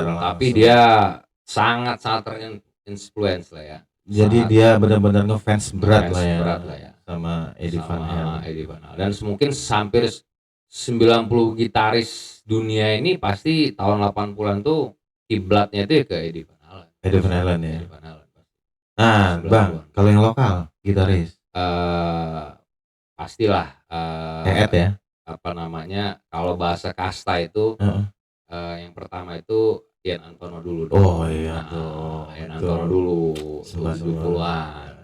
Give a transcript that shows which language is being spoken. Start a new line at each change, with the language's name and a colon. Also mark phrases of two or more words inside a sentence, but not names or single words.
Indonesian: Tapi dia sangat terinfluence lah ya. Jadi dia benar-benar ngefans berat lah ya sama Eddie Van Halen. Dan mungkin hampir 90 gitaris dunia ini pasti tahun 80-an tuh kiblatnya itu ya ke Eddie Van Halen. Eddie Van Halen ya. Eddie Van Halen. Nah, Bang, kalau yang lokal gitaris pastilah Eet ya. Apa namanya? Kalau bahasa kasta itu yang pertama itu Ian Antono dulu dong. Oh iya tuh. Ian Antono dulu 70-an.